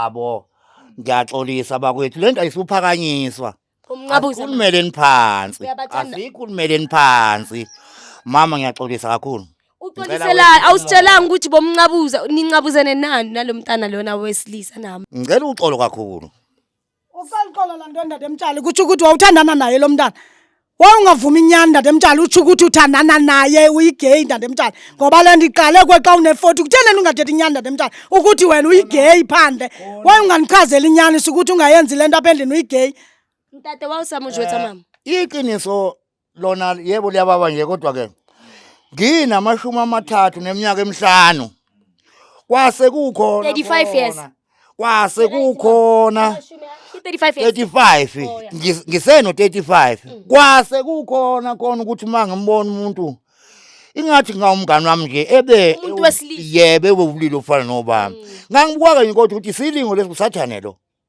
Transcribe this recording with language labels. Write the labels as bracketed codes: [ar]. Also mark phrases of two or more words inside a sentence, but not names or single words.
[zu] yabo ngiyaxolisa bakwethu lento ayisuphakanyiswa umnqabuza kumele phansi asikhulumele phansi mama ngiyaxolisa kakhulu uxolisela awusitshelanga ukuthi bomnqabuza ninqabuzene nani nalomntana lona wesilisa nami ngicela uxolo kakhulu [xh] usalixolo la nto ndade emtshali kutsho ukuthi wawuthandana naye lo mntana wawungavuma inyani ndade emtshali utsho ukuthi uthandana naye uyigay ndade emtshali ngoba le nto iqale kwexa une-40 kutheneni ungathethi inyani ndade emtshali ukuthi wena uyigay phandle wayunganichazela inyani sukuthi ungayenzi le nto apha endlini uyigay mtate wawusamujwetha mama [zu] iqiniso lona yebo liyababa nje kodwa ke nginamashumi amathathu neminyaka emihlanu kwase kukhona [en] 35 years [zu] kwase kukhona 35 ngiseno 35 kwase kukhona khona ukuthi mangembona umuntu ingathi ngawumngani wami nje ebe yebe ubulili ofana nobaba ngangibuka nje kodwa ukuthi silingo lesisathane lo